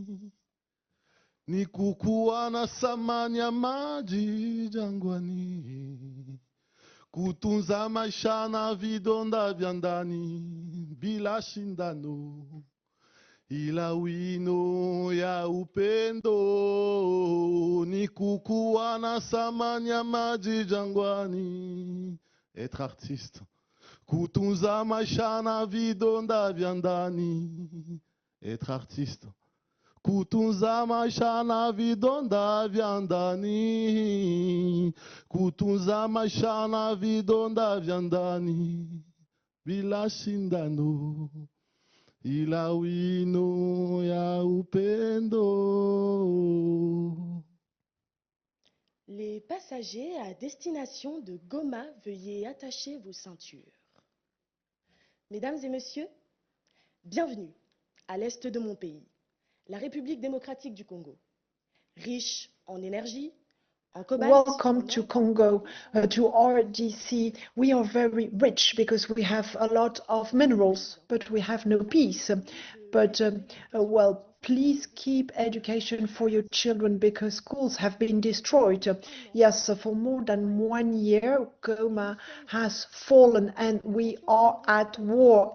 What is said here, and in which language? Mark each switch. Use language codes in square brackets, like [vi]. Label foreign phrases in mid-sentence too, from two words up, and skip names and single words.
[sw] Ni kukuwa na samani ya maji jangwani, kutunza maisha na vidonda vya ndani, bila shindano ila wino ya upendo. Ni kukuwa na samani ya maji jangwani, [fr] être artiste, [sw] kutunza maisha na vidonda vya ndani, [fr] être artiste, [sw] kutunza maisha na vidonda vya ndani, kutunza maisha na vidonda vya ndani, bila shindano ila wino ya upendo. [fr] Les passagers à destination de Goma, veuillez attacher vos ceintures. Mesdames et messieurs, bienvenue à l'est de mon pays, la République démocratique du Congo, riche en énergie, en cobalt. [en] Welcome to Congo, to RDC. We are very rich because we have a lot of minerals, but we have no peace. Well, please keep education for your children because schools have been destroyed. Yes, for more than 1 year, Goma has fallen and we are at war.